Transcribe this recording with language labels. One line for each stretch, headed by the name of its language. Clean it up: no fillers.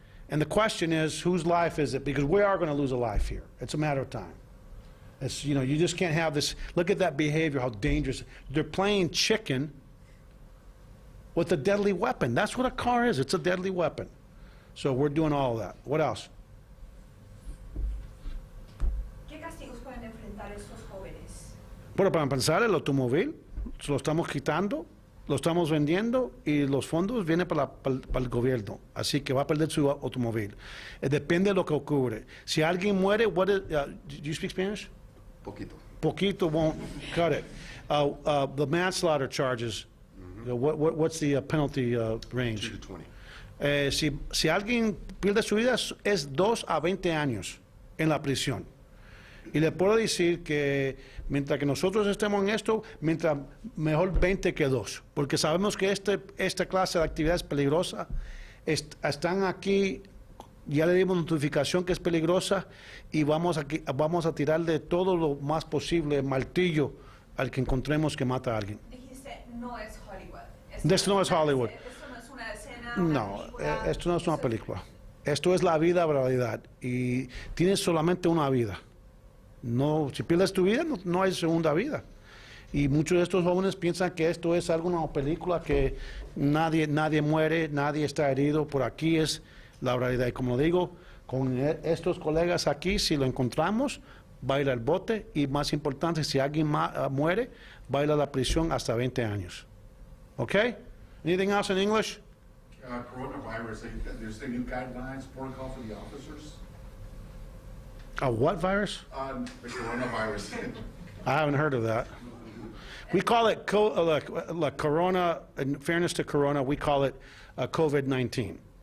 English: And the question is, whose life is it? Because we are going to lose a life here. It's a matter of time. It's, you know, you just can't have this. Look at that behavior, how dangerous. They're playing chicken with a deadly weapon. That's what a car is. It's a deadly weapon. So we're doing all of that. What else?
Spanish: ¿Qué castigos pueden enfrentar estos jóvenes? Bueno, para empezar, el automóvil, se lo estamos quitando, lo estamos vendiendo y los fondos vienen para el gobierno. Así que va a perder su automóvil.
English: Depende de lo que ocurre.
Spanish: Si alguien muere,
English: do you speak Spanish?
Spanish: Poquito.
English: Poquito won't cut it. The manslaughter charges, what's the penalty range? 2 to 20.
Spanish: Si alguien pierde su vida, es 2 a 20 años en la prisión. Y le puedo decir que mientras que nosotros estemos en esto, mientras mejor 20 que 2, porque sabemos que esta clase de actividades peligrosas están aquí, ya le dimos notificación que es peligrosa y vamos a tirarle todo lo más posible martillo al que encontremos que mata a alguien. Dijiste, no es Hollywood. Esto no es Hollywood. Esto no es una escena, una No, película. esto no es una película. Esto es la vida, realidad. Y tienes solamente una vida. No, si pierdes tu vida, no hay segunda vida. Y muchos de estos jóvenes piensan que esto es alguna película que nadie muere, nadie está herido. Por aquí es la realidad. Y como digo, con estos colegas aquí, si lo encontramos, va a ir al bote. Y más importante, si alguien muere, va a ir a la prisión hasta 20 años. ¿Ok?
English: Anything else in English? Coronavirus, there's the new guidelines, protocol for the officers. A what virus? The coronavirus. I haven't heard of that. We call it like Corona, in fairness to Corona, we call it COVID-19.